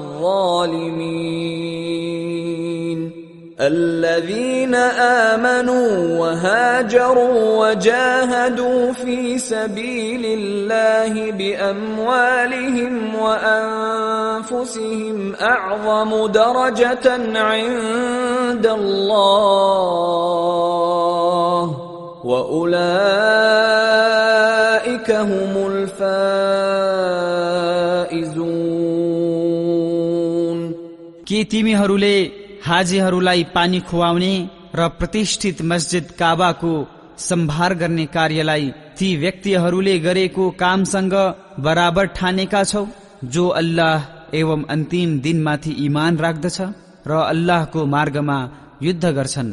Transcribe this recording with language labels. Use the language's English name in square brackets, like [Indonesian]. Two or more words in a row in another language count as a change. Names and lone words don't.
[Arabic] الظالمين الذين آمنوا وهاجروا وجاهدوا في سبيل الله بأموالهم وأنفسهم أعظم درجة عند الله وأولئك فأولئك هم الفائزون [Nepali] के तिमीहरूले हाजीहरूलाई पानी खुवाउने र प्रतिष्ठित मस्जिद काबाको सम्भार गर्ने कार्यलाई ती व्यक्तिहरूले गरेको कामसँग बराबर ठानेका छौ जो अल्लाह एवं अन्तिम दिनमाथि ईमान राख्दछ र अल्लाहको मार्गमा युद्ध गर्छन्।